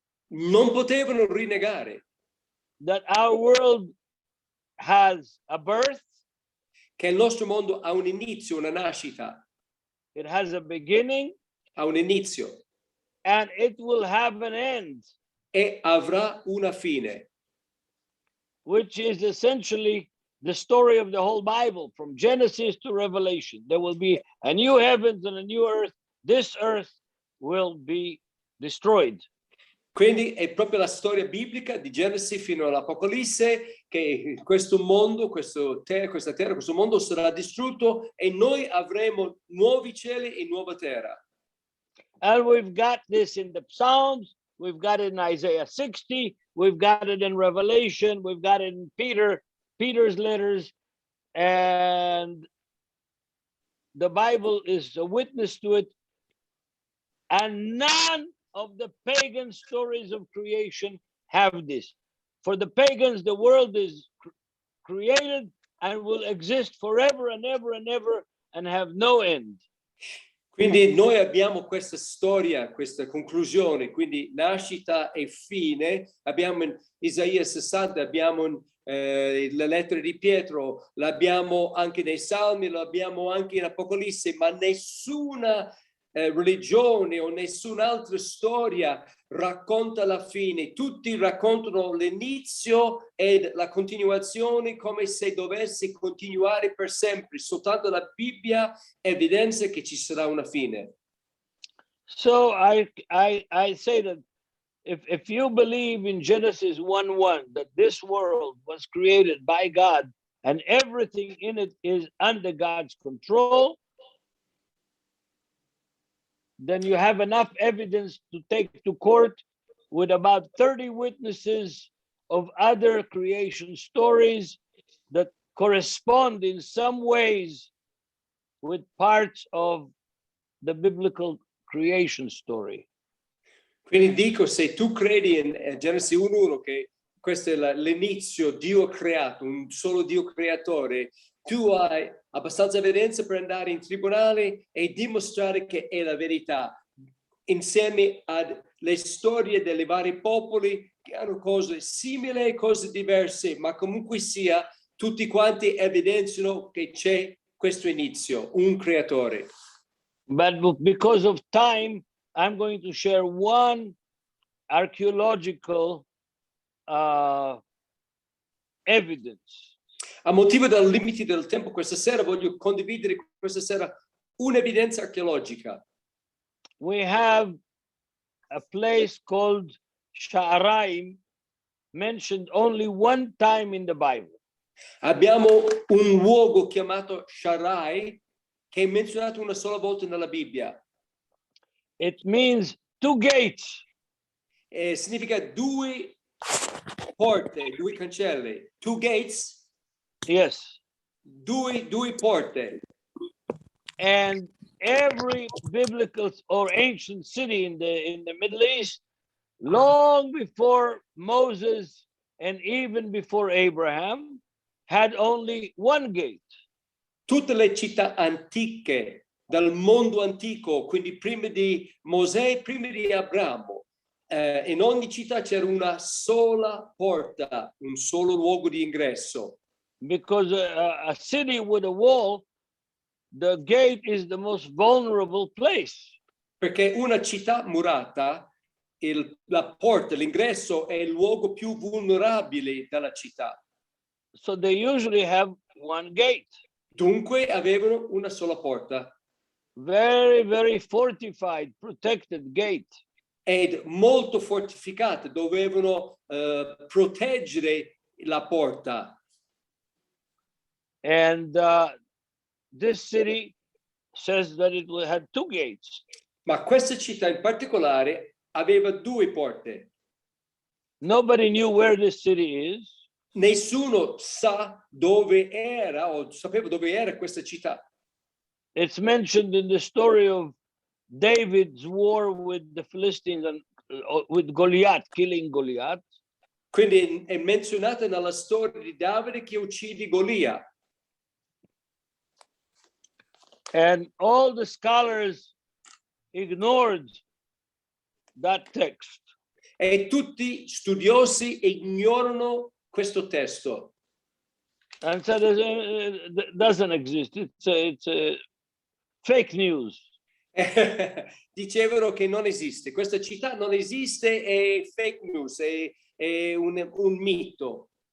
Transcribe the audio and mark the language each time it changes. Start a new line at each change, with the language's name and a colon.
Italian: non potevano rinnegare
English: that our world has a birth,
Italian: che il nostro mondo ha un inizio, una nascita,
English: it has a beginning,
Italian: ha un inizio,
English: and it will have an end,
Italian: e avrà una fine,
English: which is essentially the story of the whole Bible, from Genesis to Revelation. There will be a new heavens and a new earth. This earth will be destroyed.
Italian: Quindi è proprio la storia biblica di Genesi fino all'Apocalisse che questo mondo, questa terra, questo mondo sarà distrutto e noi avremo nuovi cieli e nuova terra.
English: And we've got this in the Psalms, we've got it in Isaiah 60, we've got it in Revelation, we've got it in Peter's letters, and the Bible is a witness to it. And none of the pagan stories of creation have this. For the pagans, the world is created and will exist forever and ever and ever and have no end.
Italian: Quindi noi abbiamo questa storia, questa conclusione, quindi nascita e fine. Abbiamo in Isaia 60, abbiamo le lettere di Pietro, l'abbiamo anche nei Salmi, lo abbiamo anche in Apocalisse, ma nessuna religione o nessun'altra storia racconta la fine. Tutti raccontano l'inizio e la continuazione come se dovesse continuare per sempre. Soltanto la Bibbia evidenzia che ci sarà una fine.
English: So I say that if you believe in Genesis 1:1 that this world was created by God and everything in it is under God's control, then you have enough evidence to take to court with about 30 witnesses of other creation stories that correspond in some ways with parts of the biblical creation story.
Italian: Quindi dico, se tu credi in Genesi 1:1 che questo è l'inizio, Dio ha creato, un solo Dio creatore, tu hai abbastanza evidenza per andare in tribunale e dimostrare che è la verità, insieme alle storie dei vari popoli che hanno cose simili e cose diverse, ma comunque sia, tutti quanti evidenziano che c'è questo inizio, un creatore.
English: But because of time, I'm going to share one archaeological evidence.
Italian: A motivo dei limiti del tempo, questa sera voglio condividere questa sera un'evidenza archeologica.
English: We have a place called Sha'araim mentioned only one time in the Bible.
Italian: Abbiamo un luogo chiamato Sharai che è menzionato una sola volta nella Bibbia.
English: It means two gates.
Italian: Significa due porte, due cancelli,
English: two gates, Yes.
Italian: due porte.
English: And every biblical or ancient city in the Middle East, long before Moses and even before Abraham, had only one gate.
Italian: Tutte le città antiche dal mondo antico, quindi prima di Mosè, prima di Abramo, in ogni città c'era una sola porta, un solo luogo di ingresso.
English: Because a city with a wall, the gate is the most vulnerable place.
Italian: Perché una città murata, la porta, l'ingresso è il luogo più vulnerabile della città.
English: So they usually have one gate.
Italian: Dunque avevano una sola porta.
English: Very, very fortified, protected gate.
Italian: Ed molto fortificate, dovevano proteggere la porta.
English: And this city says that it had two gates.
Italian: Ma questa città in particolare aveva due porte.
English: Nobody knew where this city is.
Italian: Nessuno sa dove era o sapeva dove era questa città.
English: It's mentioned in the story of David's war with the Philistines and with Goliath, killing Goliath.
Italian: Quindi è menzionata nella storia di Davide che uccide Golia.
English: And all the scholars ignored that text.
Italian: E tutti studiosi ignorano questo testo.
English: And said it doesn't exist. It's fake news.
Italian: Dicevano che non esiste, questa città non esiste, è fake news, è un mito.